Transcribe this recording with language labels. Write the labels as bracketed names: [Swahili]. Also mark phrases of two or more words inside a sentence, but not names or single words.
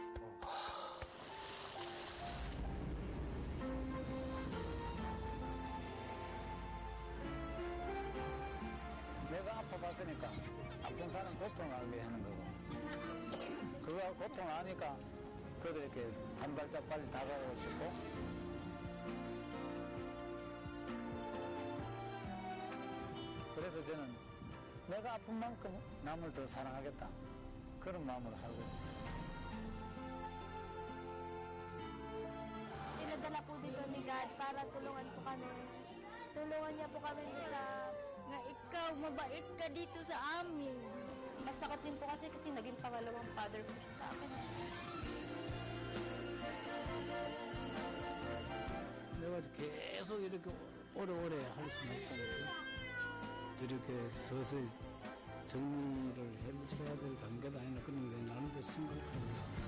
[Korean] 내가 아파봤으니까 아픈 사람 고통을 알게 하는 거고 그거 고통을 아니까 그래도 이렇게 한 발짝 빨리 다가가고 싶고 그래서 저는 내가 아픈 만큼 남을 더 사랑하겠다 그런 마음으로 살고 있습니다. [Filipino] Sinadala po dito ni God para tulungan po kami. Tulungan niya po kami sa nga ikaw, mabait ka dito sa amin. Masakit din po kasi naging pangalawang father ko siya sa akin. [Korean] 내가 계속 이렇게 오래오래 할 수는 없잖아요. 이렇게 서서히 정리를 해야 될 단계도 아니라 그런 게 나름대로 생각합니다.